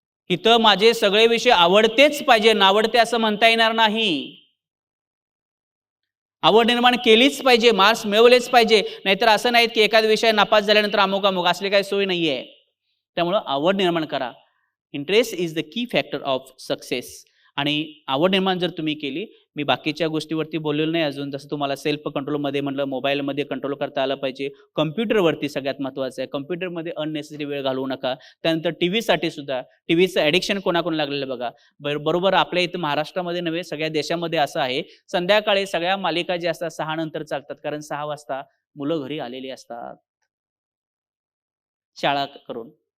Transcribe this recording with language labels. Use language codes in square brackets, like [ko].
[mr] इथं माझे सगळे विषय आवडतेच पाहिजे, नावडते असं म्हणता येणार नाही. आवड निर्माण केलीच पाहिजे, मार्क्स मिळवलेच पाहिजे. नाहीतर असं नाहीत की एखादा विषय नापास झाल्यानंतर अमुक असली काही सोय नाहीये. त्यामुळं आवड निर्माण करा. [en] Interest is the key factor of success. [mr] आणि आवड निर्माण जर तुम्ही केली, मी बाकीच्या गोष्टीवरती बोललेलो नाही अजून, जसं तुम्हाला सेल्फ कंट्रोलमध्ये म्हटलं, मोबाईलमध्ये कंट्रोल करता आलं पाहिजे. कम्प्युटरवरती सगळ्यात महत्त्वाचं आहे, कम्प्युटरमध्ये अननेसेसरी वेळ घालवू नका. त्यानंतर टीव्हीसाठी सुद्धा, टीव्हीचं ॲडिक्शन कोणाकोण लागलेलं बघा. बरोबर आपल्या इथं महाराष्ट्रामध्ये नव्हे सगळ्या देशामध्ये असं आहे, संध्याकाळी सगळ्या मालिका ज्या असतात 6 नंतर चालतात, कारण 6 वाजता मुलं घरी आलेली असतात शाळा करून.